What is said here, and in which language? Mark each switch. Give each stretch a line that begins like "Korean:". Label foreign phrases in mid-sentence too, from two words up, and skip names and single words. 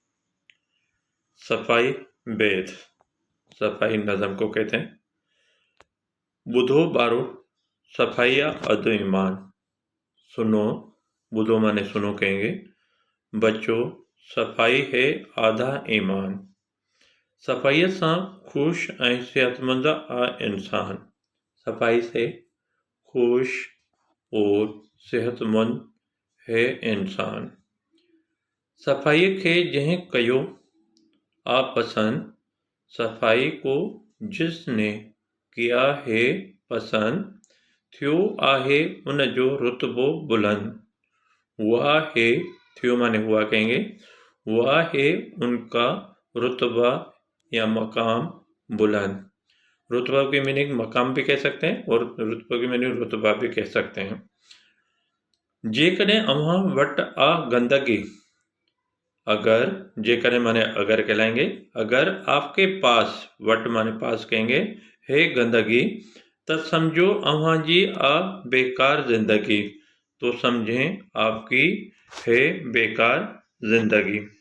Urdu: صفائی بید، صفائی نظم کو کہتے ہیں.
Sindhi: बुधो बारो सफाइया अद ईमान।
Urdu: सुनो,
Sindhi: बुधो माने
Urdu: سنو کہیں گے. بچو، صفائی ہے آدھا ایمان.
Sindhi: सफाई सां खुश ऐं सेहतमंद आ इंसान।
Urdu: صفائی سے خوش اور صحت مند ہے انسان.
Sindhi: सफाई खे जंहिं कयो आ पसंद।
Urdu: صفائی کو جس نے کیا ہے پسند,
Sindhi: थियो आहे उन जो रुतबो बुलंद।
Urdu: ہوا ہے,
Sindhi: थियो माने
Urdu: ہوا کہیں گے، ہوا ہے ان کا رتبہ یا مقام بلند. رتبہ کی میننگ مقام بھی کہہ سکتے ہیں اور رتبہ کی میننگ رتبہ بھی کہہ سکتے ہیں.
Sindhi: जेकॾहिं अव्हां वटि आ गंदगी, अगर, जेकॾहिं माने
Urdu: اگر کہلائیں گے، اگر آپ کے پاس,
Sindhi: वट माने
Urdu: پاس کہیں گے، ہے گندگی، تو سمجھو
Sindhi: अव्हां जी आ बेकार जिंदगी।
Urdu: تو سمجھیں آپ کی ہے بیکار زندگی.